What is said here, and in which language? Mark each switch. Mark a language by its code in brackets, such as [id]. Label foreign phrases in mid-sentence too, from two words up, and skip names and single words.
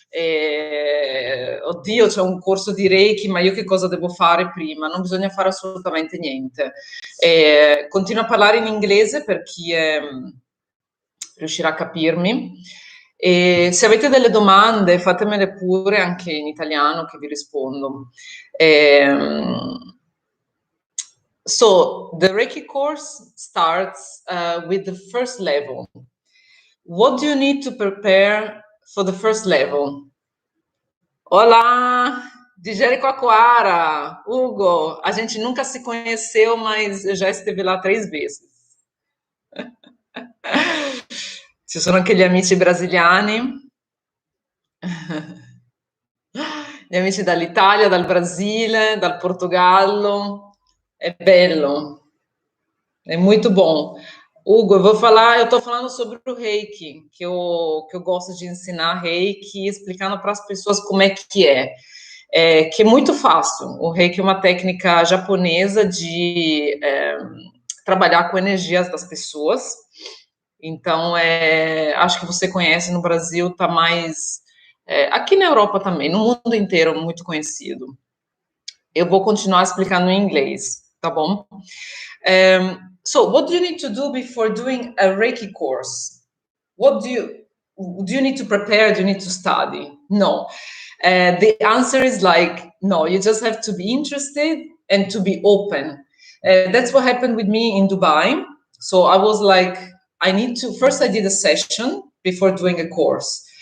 [it] Oddio, c'è un corso di Reiki, ma io che cosa devo fare prima? Non bisogna fare assolutamente niente. Continuo a parlare in inglese per chi riuscirà a capirmi. E se avete delle domande, fatemele pure anche in italiano, che vi rispondo. [en] So the Reiki course starts with the first level. What do you need to prepare for the first level? [pt] Olá, de Jericoacoara, Hugo. A gente nunca se conheceu, mas eu já esteve lá 3 vezes. [it] Ci sono anche gli amici brasiliani, gli amici dall'Italia, dal Brasile, dal Portogallo. É bello, [pt] é muito bom. Hugo, eu tô falando sobre o Reiki, que eu gosto de ensinar Reiki, explicando para as pessoas como é que é. Que é muito fácil. O Reiki é uma técnica japonesa de trabalhar com energias das pessoas. Então, acho que você conhece no Brasil, tá mais... aqui na Europa também, no mundo inteiro, muito conhecido. Eu vou continuar explicando em inglês, tá bom? [en] So, what do you need to do before doing a Reiki course? What do you need to prepare? Do you need to study? No. The answer is like, no, you just have to be interested and to be open. That's what happened with me in Dubai. So I was like, first I did a session before doing a course.